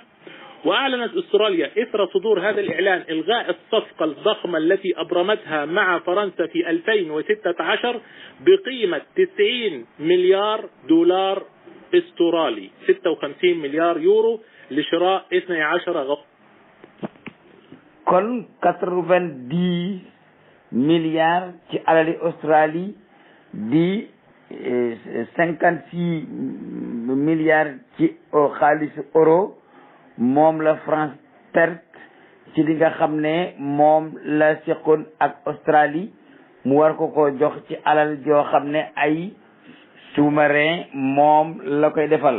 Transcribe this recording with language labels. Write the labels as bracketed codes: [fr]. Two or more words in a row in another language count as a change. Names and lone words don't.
[ar] وأعلنت أستراليا إثر صدور هذا الإعلان إلغاء الصفقة الضخمة التي أبرمتها مع فرنسا في 2016 بقيمة 90 مليار دولار استرالي، 56 مليار يورو، لشراء 12 غواصة. [wo] kon 90 milliards ci alali Australie di 56 milliards ci xaalisu euro moom la France perte ci li nga xam ne moom la seqoon ak Australie mu war ko jox ci alal joo xam ne ay sous-marin moom la koy defal.